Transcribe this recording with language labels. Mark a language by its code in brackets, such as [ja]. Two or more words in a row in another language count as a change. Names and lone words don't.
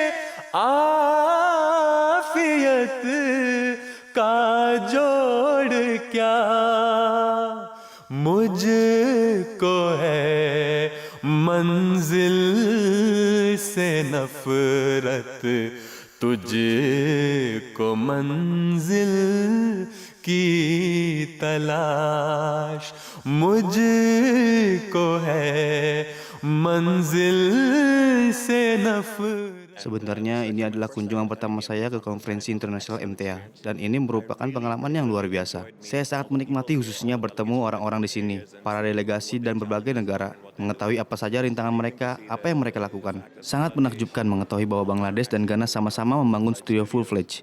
[hi] आफियत का जोड़ क्या मुझको है मंजिल से नफरत तुझको मंजिल की तलाश मुझको है मंजिल से नफरत. [id] Sebenarnya ini adalah kunjungan pertama saya ke konferensi internasional MTA dan ini merupakan pengalaman yang luar biasa. Saya sangat menikmati khususnya bertemu orang-orang di sini, para delegasi dan berbagai negara, mengetahui apa saja rintangan mereka, apa yang mereka lakukan. Sangat menakjubkan mengetahui bahwa Bangladesh dan Ghana sama-sama membangun studio full-fledged.